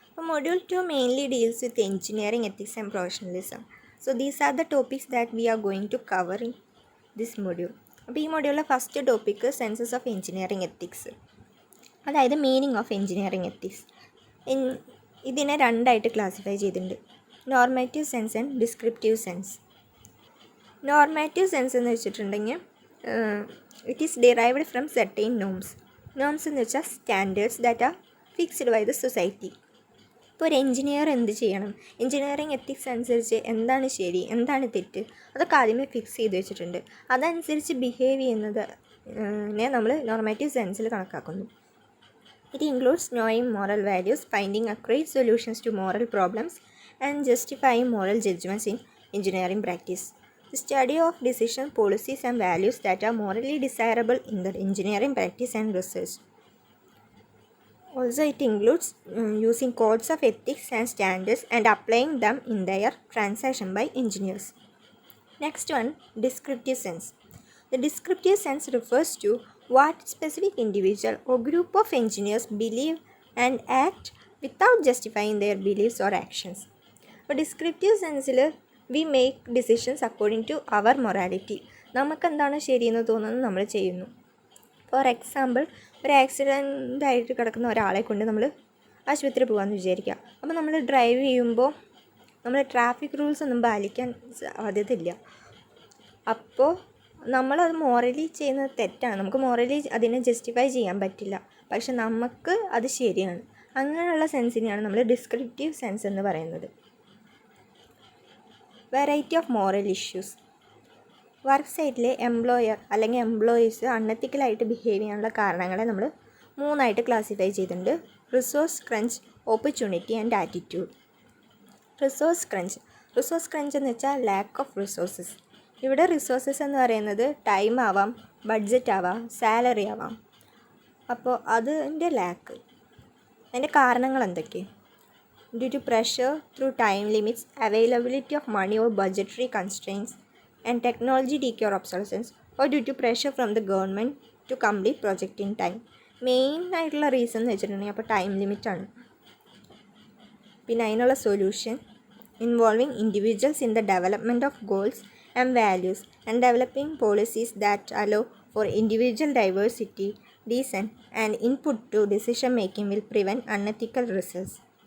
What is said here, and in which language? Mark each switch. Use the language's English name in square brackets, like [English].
[English] So Module 2 mainly deals with engineering ethics and professionalism. So these are the topics that we are going to cover in this module. [Malayalam] അപ്പോൾ ഈ മൊഡ്യൂളിലെ first topic census of engineering ethics, അതായത് meaning of engineering ethics. ഇതിനെ രണ്ടായിട്ട് classify ചെയ്തിട്ടുണ്ട്: normative sense and descriptive sense. [English] normative sense [Malayalam] എന്ന് വെച്ചിട്ടുണ്ടെങ്കിൽ [English] It is derived from certain norms. Norms [Malayalam] എന്ന് വെച്ചാൽ [English] Standards that are fixed by the society. [Malayalam] ഇപ്പോൾ ഒരു എഞ്ചിനീയർ എന്ത് ചെയ്യണം, എഞ്ചിനീയറിംഗ് എത്തിക്സ് അനുസരിച്ച് എന്താണ് ശരി, എന്താണ് തെറ്റ്, അതൊക്കെ ആദ്യമേ ഫിക്സ് ചെയ്ത് വെച്ചിട്ടുണ്ട്. അതനുസരിച്ച് ബിഹേവ് ചെയ്യുന്നത് നമ്മൾ നോർമാറ്റീവ് സെൻസിൽ കണക്കാക്കുന്നു. [English] It includes knowing moral values, finding accurate solutions to moral problems and justifying moral judgments in engineering practice. The study of decision, policies and values that are morally desirable in the engineering practice and research. Also, it includes using codes of ethics and standards and applying them in their transaction by engineers. Next one, descriptive sense. The descriptive sense refers to what specific individual or group of engineers believe and act without justifying their beliefs or actions. For descriptive sense, we make decisions according to our morality. [Malayalam] നമുക്ക് എന്താണ് ശരിയെന്ന് തോന്നുന്നത് നമ്മൾ ചെയ്യുന്നു. [English] for example, [Malayalam] ഒരു accident ആയിട്ട് കിടക്കുന്ന ഒരാളെ കൊണ്ട് നമ്മൾ ആശുപത്രി പോകാമെന്ന് വിചാരിക്കുക. അപ്പോൾ നമ്മൾ ഡ്രൈവ് ചെയ്യുമ്പോൾ നമ്മൾ ട്രാഫിക് റൂൾസ് ഒന്നും പാലിക്കാൻ സാധ്യതയില്ല. അപ്പോൾ നമ്മളത് മോറലി ചെയ്യുന്നത് തെറ്റാണ്. നമുക്ക് മോറലി അതിനെ ജസ്റ്റിഫൈ ചെയ്യാൻ പറ്റില്ല, പക്ഷെ നമുക്ക് അത് ശരിയാണ്. അങ്ങനെയുള്ള സെൻസിനെയാണ് നമ്മൾ ഡിസ്ക്രിപ്റ്റീവ് സെൻസ് എന്ന് പറയുന്നത്. [English] Variety of moral issues. [Malayalam] Work സൈറ്റിലെ employer അല്ലെങ്കിൽ എംപ്ലോയീസ് അൺഎത്തിക്കലായിട്ട് ബിഹേവ് ചെയ്യാനുള്ള കാരണങ്ങളെ നമ്മൾ മൂന്നായിട്ട് ക്ലാസിഫൈ ചെയ്തിട്ടുണ്ട്: resource crunch, opportunity and attitude. [English] resource crunch [Malayalam] എന്ന് വെച്ചാൽ [English] Lack of resources. [Malayalam] ഇവിടെ റിസോഴ്സസ് എന്ന് പറയുന്നത് ടൈം ആവാം, ബഡ്ജറ്റ് ആവാം, സാലറി ആവാം. അപ്പോൾ അതിൻ്റെ ലാക്ക്, അതിൻ്റെ കാരണങ്ങൾ എന്തൊക്കെ? [English] Due to pressure through time limits, availability of money or budgetary constraints, and technology decay or obsolescence, or due to pressure from the government to complete project in time. [Malayalam] Main ആയിട്ടുള്ള reason എന്ന് വെച്ചിട്ടുണ്ടെങ്കിൽ അപ്പോൾ time ലിമിറ്റാണ്. പിന്നെ അതിനുള്ള solution [English] Involving individuals in the development of goals and values and developing policies that allow for individual diversity, dissent and input to decision making will prevent unethical results.